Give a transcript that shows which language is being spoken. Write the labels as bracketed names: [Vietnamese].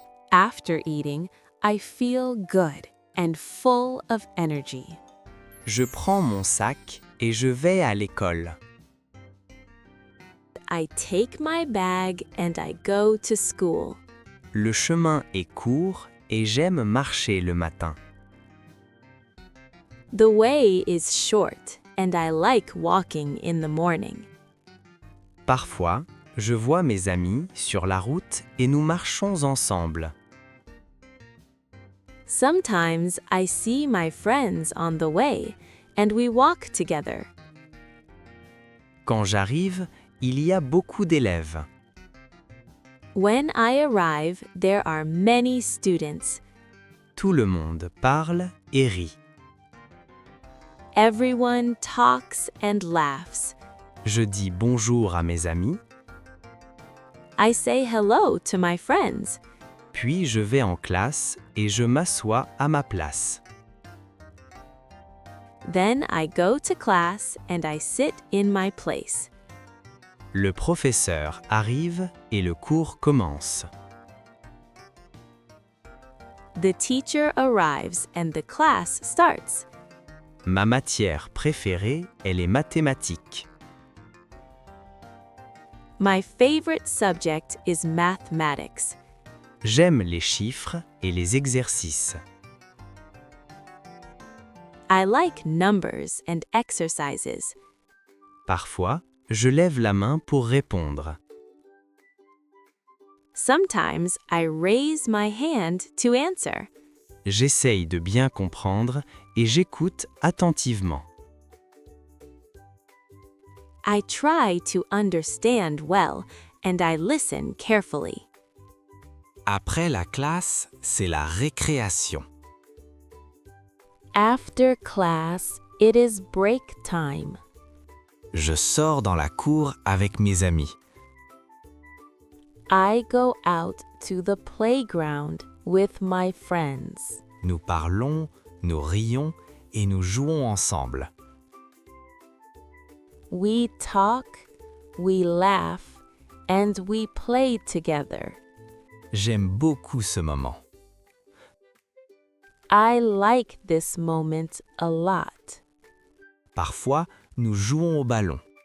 [English] After eating, I feel good and full of energy. [French] Je prends mon sac et je vais à l'école. [English] I take my bag and I go to school. [French] Le chemin est court et j'aime marcher le matin. [English] The way is short and I like walking in the morning. [French] Parfois, je vois mes amis sur la route et nous marchons ensemble. [English] Sometimes I see my friends on the way and we walk together. [French] Quand j'arrive, il y a beaucoup d'élèves. [English] When I arrive, there are many students. [French] Tout le monde parle et rit. [English] Everyone talks and laughs. [French] Je dis bonjour à mes amis, [English] I say hello to my friends. [French] puis je vais en classe et je m'assois à ma place. [English] Then I go to class and I sit in my place. [French] Le professeur arrive et le cours commence. [English] The teacher arrives and the class starts. [French] Ma matière préférée est les mathématiques. [English] My favorite subject is mathematics. [French] J'aime les chiffres et les exercices. [English] I like numbers and exercises. [French] Parfois, je lève la main pour répondre. [English] Sometimes I raise my hand to answer. [French] J'essaye de bien comprendre et j'écoute attentivement. [English] I try to understand well and I listen carefully. [French] Après la classe, c'est la récréation. [English] After class, it is break time. [French] Je sors dans la cour avec mes amis. [English] I go out to the playground with my friends. [French] Nous parlons, nous rions et nous jouons ensemble. [English] We talk, we laugh, and we play together. [French] J'aime beaucoup ce moment. [English] I like this moment a lot. [French] Parfois, nous jouons au ballon.